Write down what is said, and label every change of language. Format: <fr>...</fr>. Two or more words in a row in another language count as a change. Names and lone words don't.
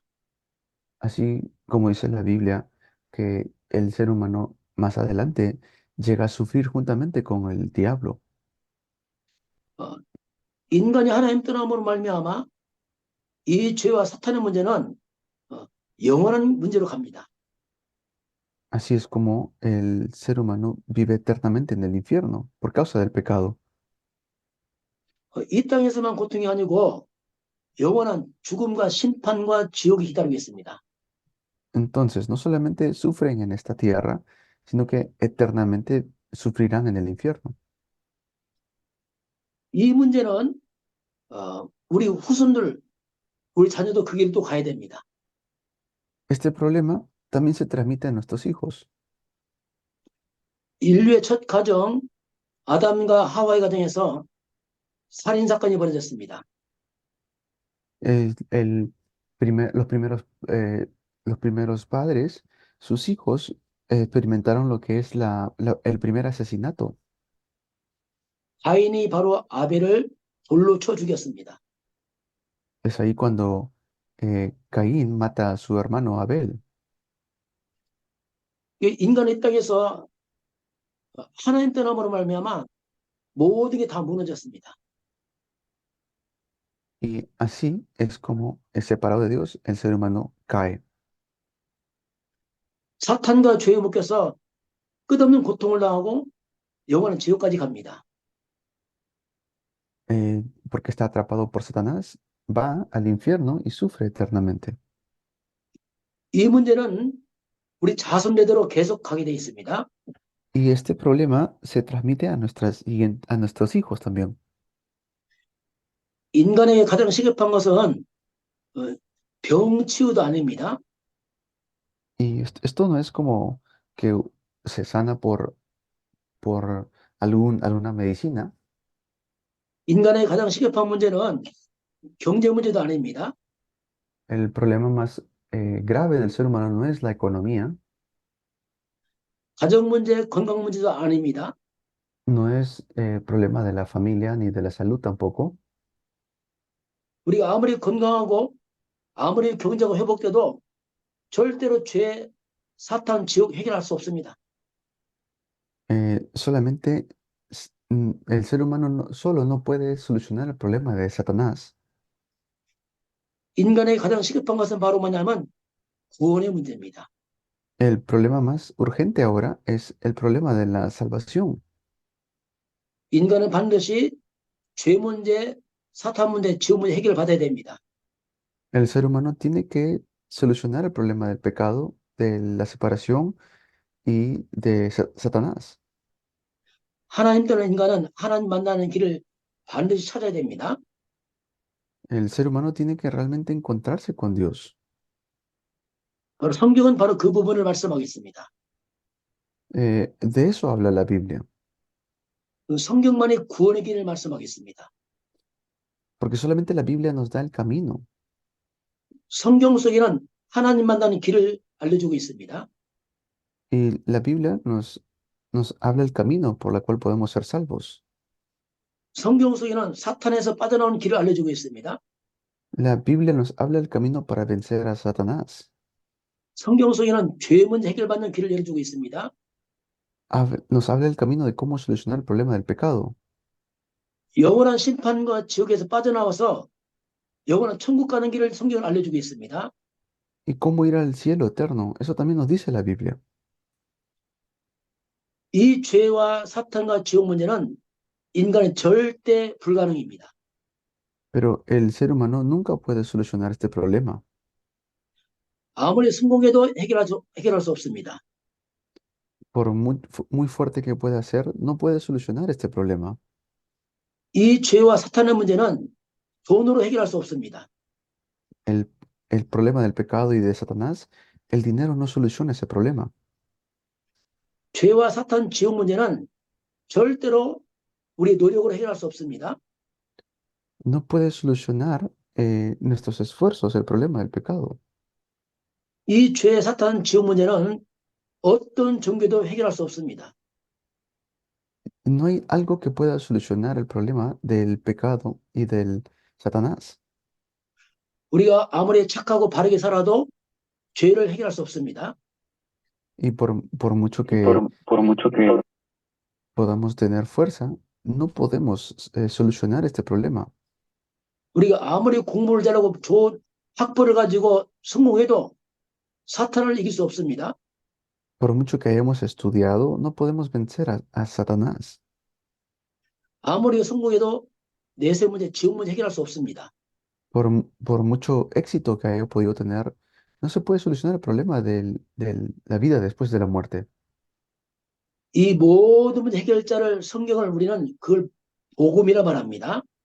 <es>Así como dice la Biblia, que el ser humano más adelante llega a sufrir juntamente con el diablo.</es> <ko>인간이 하나님 떠남으로 말미암아 이 죄와 사탄의 문제는 영원한 문제로 갑니다.</ko> <es>Así es como el ser humano vive eternamente en el infierno por causa del pecado.</es> <ko>이 땅에서만 고통이 아니고 영원한 죽음과 심판과 지옥이 기다리고 있습니다.</ko> <es>Entonces, no solamente sufren en esta tierra, sino que eternamente sufrirán en el infierno.</es> <ko>이 문제는 우리 후손들, 우리 자녀도 그 길을 또 가야 됩니다.</ko> <es>Este problema también se transmite a nuestros hijos.</es> <ko>인류의 첫 가정 아담과 하와의 가정에서 살인 사건이 벌어졌습니다.</ko> <es>El los primeros padres, sus hijos, experimentaron lo que es el primer asesinato.</es> <ko>가인이 바로 아벨을 돌로 쳐 죽였습니다.</ko> <es>Es ahí cuando Caín mata a su hermano Abel.</es> <ko>이 인간의 땅에서 하나님 떠남으로 말미암아 모든 게 다 무너졌습니다.</ko> <es>Y así es como, separado de Dios, el ser humano cae.</es> <ko>사탄과 죄에 묶여서 끝없는 고통을 당하고 영원한 지옥까지 갑니다.</ko> <es>Porque está atrapado por Satanás, va al infierno y sufre eternamente.</es> <ko>이 문제는 우리 자손대대로 계속 가게 돼 있습니다.</ko> <es>Y este problema se transmite a a nuestros hijos también.</es> <ko>인간에게 가장 시급한 것은 병 치유도 아닙니다.</ko> <es>Y esto no es como que se sana por alguna medicina.</es> <ko>인간의 가장 시급한 문제는 경제 문제도 아닙니다.</ko> <es>El problema más grave del ser humano no es la economía,</es> <ko>가정 문제, 건강 문제도 아닙니다.</ko> <es>no es problema de la familia ni de la salud tampoco.</es> <ko>우리가 아무리 건강하고 아무리 경제가 회복돼도 절대로 죄, 사탄, 지옥 해결할 수 없습니다.</ko> <es>Solamente el ser humano solo no puede solucionar el problema de Satanás.</es> <ko>인간의 가장 시급한 것은 바로 뭐냐면 구원의 문제입니다.</ko> <es>El problema más urgente ahora es el problema de la salvación.</es> <ko>인간은 반드시 죄 문제, 사탄 문제, 지옥 문제 해결을 받아야 됩니다.</ko> <es>El ser humano tiene que solucionar el problema del pecado, de la separación y de Satanás.</es> <ko>하나님 떠난 인간은 하나님 만나는 길을 반드시 찾아야 됩니다.</ko> <es>El ser humano tiene que realmente encontrarse con Dios.</es> <ko>바로 성경은 바로 그 부분을 말씀하고 있습니다.</ko> <es>De eso habla la Biblia,</es> <ko>그 성경만이 구원의 길을 말씀하고 있습니다.</ko> <es>porque solamente la Biblia nos da el camino.</es> <ko>성경 속에는 하나님 만나는 길을 알려주고 있습니다.</ko> <es>Y la Biblia nos habla el camino por el cual podemos ser salvos.</es> <ko>성경 속에는 사탄에서 빠져나오는 길을 알려주고 있습니다.</ko> <es>La Biblia nos habla el camino para vencer a Satanás.</es> <ko>성경 속에는 죄 문제 해결받는 길을 열어주고 있습니다.</ko> <es>Nos habla el camino de cómo solucionar el problema del pecado.</es> <ko>영원한 심판과 지옥에서 빠져나와서 영원한 천국 가는 길을 성경은 알려주고 있습니다.</ko> <es>Y cómo ir al cielo eterno. Eso también nos dice la Biblia.</es> <ko>이 죄와 사탄과 지옥 문제는 인간의 절대 불가능입니다.</ko> <es>Pero el ser humano nunca puede solucionar este problema.</es> <ko>아무리 성공해도 해결할 수 없습니다.</ko> <es>Por muy fuerte que pueda ser, no puede solucionar este problema.</es> <ko>이 죄와 사탄의 문제는 돈으로 해결할 수 없습니다.</ko> <es>El problema del pecado y de Satanás, el dinero no soluciona ese problema.</es> <ko>죄와 사탄, 지옥 문제는 절대로 우리 노력으로 해결할 수 없습니다.</ko> <es>No puede solucionar nuestros esfuerzos el problema del pecado.</es> <ko>이 죄, 사탄, 지옥 문제는 어떤 종교도 해결할 수 없습니다.</ko> <es>No hay algo que pueda solucionar el problema del pecado y del Satanás.</es> <ko>우리가 아무리 착하고 바르게 살아도 죄를 해결할 수 없습니다.</ko> <es>Y por mucho que podamos tener fuerza, no podemos solucionar este problema.</es> <ko>우리가 아무리 공부를 잘하고 좋은 학벌을 가지고 성공해도 사탄을 이길 수 없습니다.</ko> <es>Por mucho que hayamos estudiado, no podemos vencer a Satanás.</es> <ko>아무리 성공해도 내세 문제, 지옥 문제 해결할 수 없습니다.</ko> <es>Por mucho éxito que haya podido tener, no se puede solucionar el problema de la vida después de la muerte.</es> <ko>이 모든 문제 해결자를 성경을 우리는 그걸 복음이라 말합니다.</ko>